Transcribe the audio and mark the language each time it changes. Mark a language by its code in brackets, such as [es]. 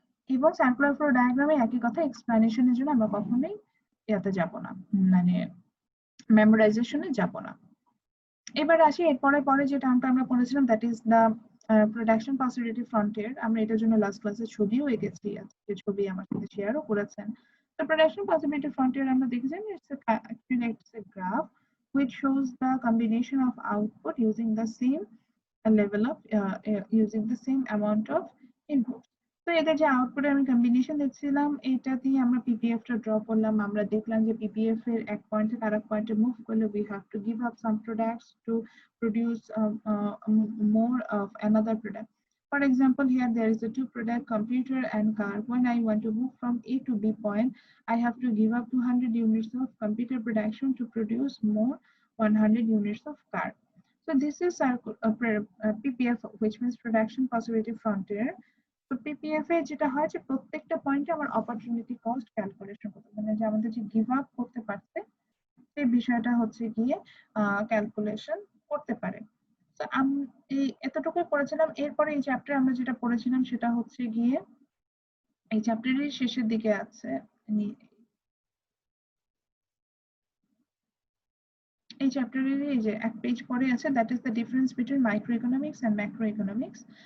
[bn] এবং circular flow ডায়াগ্রামে একই কথা, এক্সপ্লানেশনের জন্য আমরা কখনোই ইয়াতে যাব না, মানে মেমোরাইজেশনে যাব না। এবার আসি এরপরে পরে যে টার্মটা আমরা পড়েছিলাম, [en] That is the production possibility frontier. [bn] আমরা এটার জন্য লাস্ট ক্লাসে ছবিও এঁকেছি, যে ছবি আমার সাথে শেয়ারও করেছেন। তো প্রোডাকশন পসিবিলিটি ফ্রন্টিয়ার আমরা দেখেছি, [en] it's a graph which shows the combination of output using the same level of using the same amount of input. [bn] তো এদের যে আউটপুটের আমি কম্বিনেশন দেখছিলাম, এটা দিয়ে আমরা পিপিএফ টা ড্র করলাম। আমরা দেখলাম যে পিপিএফ এর এক পয়েন্ট থেকে আরেক পয়েন্টে মুভ করলে [en] we have to give up some products to produce more of another product. For example, here there is a two product, computer and car. When I want to move from A to B point, I have to give up 200 units of computer production to produce more 100 units of car. So this is PPF, which means production possibility frontier. [bn] তো PPF এ যেটা হয় যে প্রত্যেকটা পয়েন্টে আমার opportunity cost calculation করতে, মানে যে আমাদের যে গিভ আপ করতে পারছে সেই বিষয়টা হচ্ছে গিয়ে ক্যালকুলেশন করতে পারে। তো এই এতটুকুই পড়েছিলাম। এরপরে এই চ্যাপ্টারে আমরা যেটা পড়েছিলাম সেটা হচ্ছে গিয়ে এই চ্যাপ্টারের শেষের দিকে আছে, এই চ্যাপ্টারের এই যে এক পেজ পরে আছে, [en] That is the difference between micro economics and macro economics.